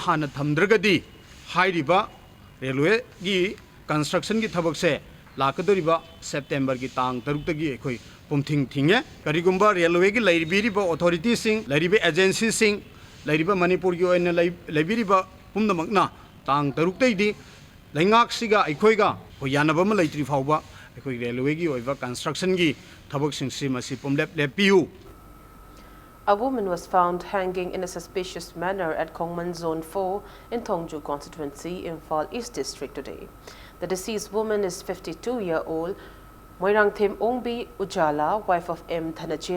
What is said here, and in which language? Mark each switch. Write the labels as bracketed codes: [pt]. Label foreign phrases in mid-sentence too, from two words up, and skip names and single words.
[mni] hana thamdragadi hairiba railway gi construction gi thabak se lakadoriba September ki tang taruk tagi aikoi pumthing thinge karigumba railway ki laibiriba authority sing laibiba agency sing laibiba Manipur gi oina laibiriba pumnamakna tang taruk tai di laingak siga aikhoiga hoyanaba ma laitri fawba aikoi railway gi oiba construction gi thabak sing si masi pumlep lepiu. [en] A woman was found hanging in a suspicious manner at Kongman Zone 4 in Thongju constituency, Imphal East District today. The deceased woman is 52-year-old Moirangthim Ongbi Ujala, wife of M. Thanajit.